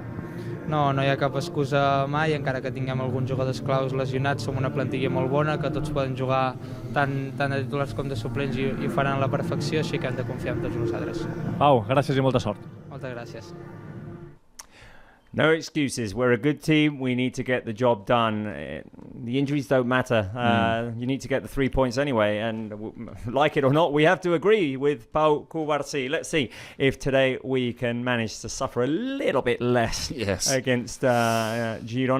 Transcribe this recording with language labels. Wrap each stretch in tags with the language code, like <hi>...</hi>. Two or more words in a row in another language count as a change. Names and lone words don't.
<ca>No hi ha cap excusa mai, encara que tinguem alguns jugadors claus lesionats, som una plantilla molt bona, que tots poden jugar tant de titulars com de suplents i ho faran a la perfecció, així que hem de confiar en tots nosaltres. Pau, gràcies i molta sort. Moltes gràcies.</ca> <en>No excuses. We're a good team. We need to get the job done. The injuries don't matter. You need to get the 3 points anyway. And like it or not, we have to agree with Pau Cubarsí. Let's see if today we can manage to suffer a little bit less against Girona.</en>